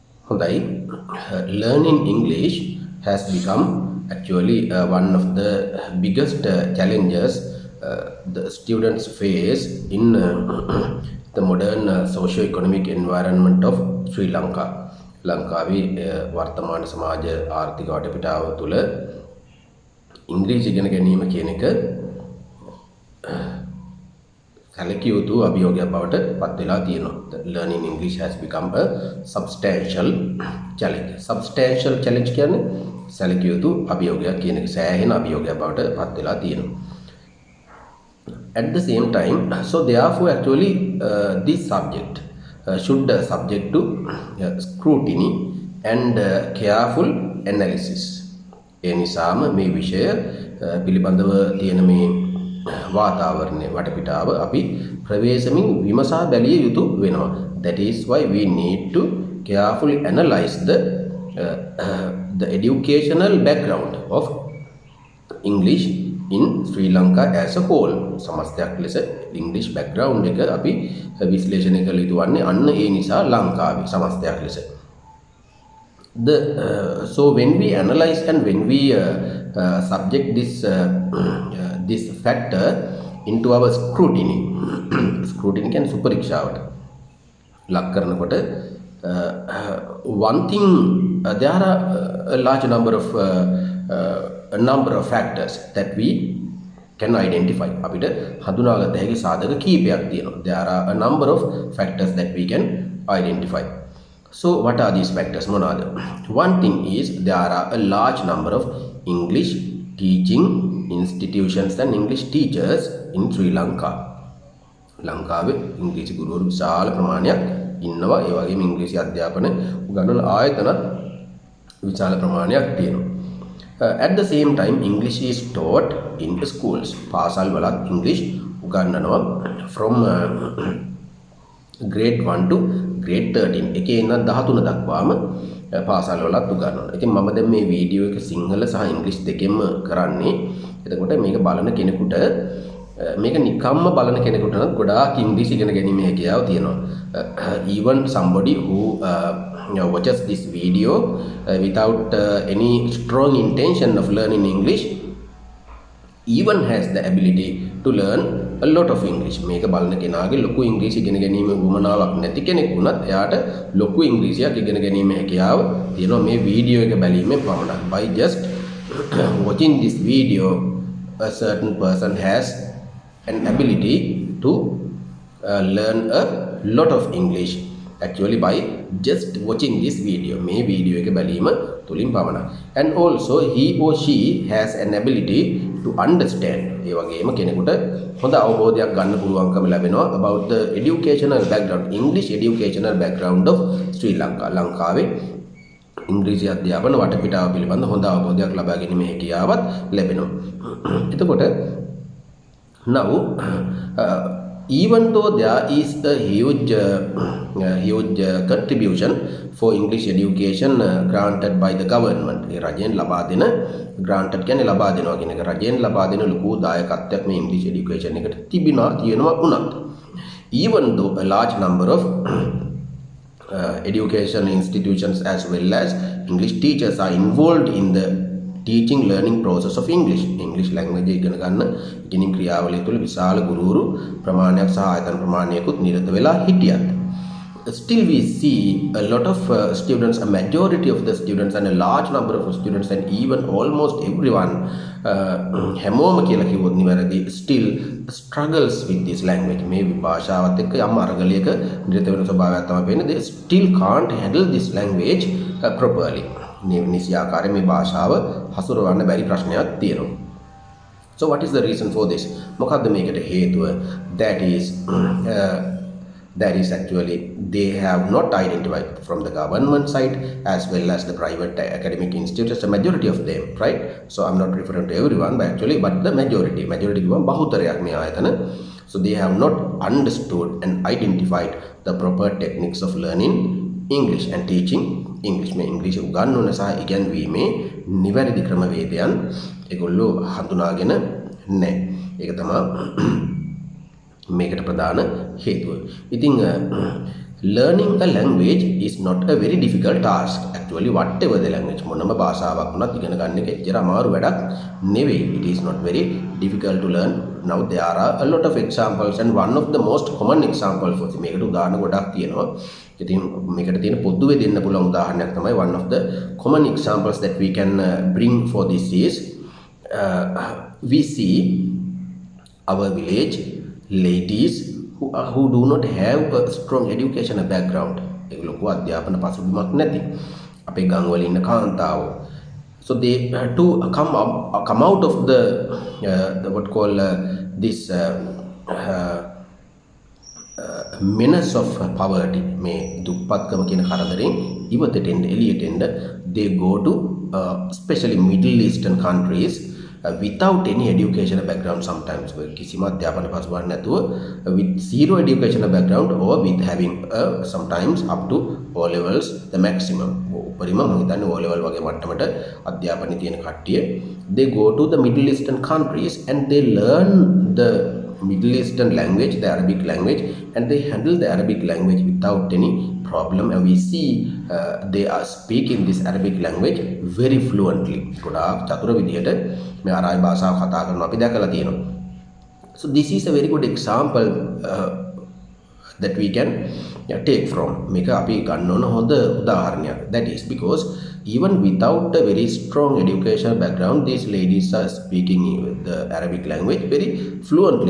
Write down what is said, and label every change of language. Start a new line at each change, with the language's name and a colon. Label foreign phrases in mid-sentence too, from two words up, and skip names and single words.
Sinhala: හොඳයි.
English: Learning English has become actually one of the biggest challenges the students face in the modern socio-economic environment of Sri Lanka.
Sinhala: ලංකාවේ වර්තමාන සමාජ ආර්ථික වටපිටාව තුළ ඉංග්‍රීසි ඉගෙන ගැනීම කියන එක සැලකිය යුතු අභියෝගයක් බවට පත් වෙලා තියෙනවා.
English: Learning English has become a substantial challenge. Substantial challenge
Sinhala: කියන්නේ සැලකිය යුතු අභියෝගයක් කියන එක, සෑහෙන අභියෝගයක් බවට පත් වෙලා තියෙනවා.
English: At the same time, so therefore actually this subject should subject to scrutiny and careful analysis.
Sinhala: ඒ නිසාම මේ විෂය පිළිබඳව තියෙන මේ වාතාවරණය වටපිටාව අපි ප්‍රවේශමින් විමසා බැලිය යුතු වෙනවා.
English: That is why we need to carefully analyze the educational background of English in Sri Lanka as a whole.
Sinhala: සමස්තයක් ලෙස
English: English background
Sinhala: එක අපි විශ්ලේෂණය කළ යුතු වන්නේ අන්න ඒ නිසා ලංකාවේ සමස්තයක් ලෙස.
English: So when we analyze and when we subject this factor into our scrutiny scrutiny can
Sinhala: සුපරීක්ෂාවට ලක් කරනකොට
English: one thing there are a large number of factors that we can identify.
Sinhala: අපිට හඳුනාගත හැකි සාධක කීපයක් තියෙනවා.
English: There are a number of factors that we can identify. So what are these factors?
Sinhala: මොනවාද?
English: One thing is there are a large number of English teaching institutions and English teachers in Sri Lanka.
Sinhala: ලංකාවේ ඉංග්‍රීසි ගුරුවරු විශාල ප්‍රමාණයක් ඉන්නවා. ඒ වගේම ඉංග්‍රීසි අධ්‍යාපන උගන්වන ආයතනත් විශාල ප්‍රමාණයක් තියෙනවා.
English: At the same time English is taught in schools.
Sinhala: පාසල් වලත් English උගන්වනවා
English: from grade 1 to grade 13.
Sinhala: එකේ ඉඳන් 13 දක්වාම පාසල් වලත් උගන්වනවා. ඉතින් මම දැන් මේ වීඩියෝ එක සිංහල සහ ඉංග්‍රීසි දෙකෙන්ම කරන්නේ. එතකොට මේක බලන කෙනෙකුට මේක නිකම්ම බලන කෙනෙකුට නම් ගොඩාක් ඉංග්‍රීසි ඉගෙන ගැනීමේ හැකියාව තියෙනවා.
English: Even somebody who watches this video without any strong intention of learning English even has the ability to learn a lot of English.
Sinhala: මේක බලන කෙනාගේ ලොකු ඉංග්‍රීසි ඉගෙන ගැනීමේ උවමනාවක් නැති කෙනෙක් වුණත් එයාට ලොකු ඉංග්‍රීසියක් ඉගෙන ගැනීමේ හැකියාව තියෙනවා මේ වීඩියෝ එක බැලීමෙන් පමණක්.
English: By just watching this video a certain person has an ability to learn a lot of English actually by just watching this video.
Sinhala: මේ වීඩියෝ එක බැලීම තුලින් පමණක්.
English: And also he or she has an ability to understand.
Sinhala: ඒ වගේම කෙනෙකුට හොඳ අවබෝධයක් ගන්න පුළුවන්කම ලැබෙනවා
English: about the educational background, English educational background of Sri Lanka.
Sinhala: ලංකාවේ ඉංග්‍රීසි අධ්‍යාපන වටපිටාව පිළිබඳ හොඳ අවබෝධයක් ලබා ගැනීමේ හැකියාවත් ලැබෙනවා.
English: එතකොට now even though there is a huge contribution for English education granted by the government.
Sinhala: ඒ රජයෙන් ලබා දෙන granted කියන්නේ ලබා දෙනවා කියන එක. රජයෙන් ලබා දෙන ලොකු දායකත්වයක් මේ
English: English education
Sinhala: එකට තියෙනවා වුණත්
English: even though a large number of education institutions as well as English teachers are involved in the teaching learning process of English language
Sinhala: ඉගෙන ගන්න ඉගෙනීම් ක්‍රියාවලිය තුළ විශාල ගුරුවරු ප්‍රමාණයක් සහ ආයතන ප්‍රමාණයකුත් නිරත වෙලා හිටියත්
English: still we see a lot of students, a majority of the students and a large number of students and even almost everyone
Sinhala: හැමෝම කියලා කිව්වොත් නිවැරදි
English: still struggles with this language.
Sinhala: මේ භාෂාවත් එක්ක යම් අරගලයක නිරත වෙන ස්වභාවයක් තමයි පේන්නේ.
English: They still can't handle this language properly.
Sinhala: නිසි ආකාරයෙන් මේ භාෂාව හසුරවන්න බැරි ප්‍රශ්නයක් තියෙනවා.
English: So what is the reason for this?
Sinhala: මොකද්ද මේකට හේතුව?
English: That is actually they have not identified from the government side as well as the private academic institutes, the majority of them, right? So I'm not referring to everyone but the majority
Sinhala: කිව්වම බහුතරයක් මේ ආයතන.
English: So they have not understood and identified the proper techniques of learning English and teaching English.
Sinhala: මේ ඉංග්‍රීසි උගන්වන සහ ඉගැන්වීමේ නිවැරදි ක්‍රමවේදයන් ඒගොල්ලෝ හඳුනාගෙන නැහැ. ඒක තමයි මේකට ප්‍රධාන හේතුව.
English: ඉතින් learning a language is not a very difficult task. Actually, whatever the language,
Sinhala: මොනම භාෂාවක් වුණත් ඉගෙන ගන්න එක එච්චර අමාරු වැඩක් නෙවෙයි.
English: It is not very difficult to learn. Now there are a lot of examples and one of the most common example for
Sinhala: මේකට උදාහරණ ගොඩක් තියෙනවා. ඉතින් මේකට තියෙන පොදුවේ දෙන්න පුළුවන් උදාහරණයක් තමයි
English: one of the common examples that we can bring for this is we see our village ladies who do not have a strong educational background.
Sinhala: ඒගොල්ලෝ අධ්‍යාපන පසුබිමක් නැති. අපේ ගම්වල ඉන්න කාන්තාවෝ.
English: So they to come out of the what call this menace of poverty.
Sinhala: මේ දුප්පත්කම කියන කරදරෙන් ඉවතට එන්න එළියට එන්න
English: they go to especially Middle Eastern countries without any educational background sometimes
Sinhala: කිසිම අධ්‍යාපන පසුබිමක් නැතුව
English: with zero educational background or with having sometimes up to O levels the maximum
Sinhala: උපරිම මම හිතන්නේ O level වගේ මට්ටමට අධ්‍යාපනය තියෙන කට්ටිය
English: they go to the Middle Eastern countries and they learn the Middle Eastern language, the Arabic language, and they handle the Arabic language without any problem. And we see they are speaking this Arabic language very fluently.
Sinhala: ගොඩාක් චතුර විදියට මේ අරාබි භාෂාව කතා කරනවා අපි දැකලා තියෙනවා.
English: So this is a very good example that we can take from.
Sinhala: මේක අපි ගන්න ඕන හොඳ උදාහරණයක්.
English: That is because even without a very strong educational background, these ladies are speaking the Arabic language very fluently.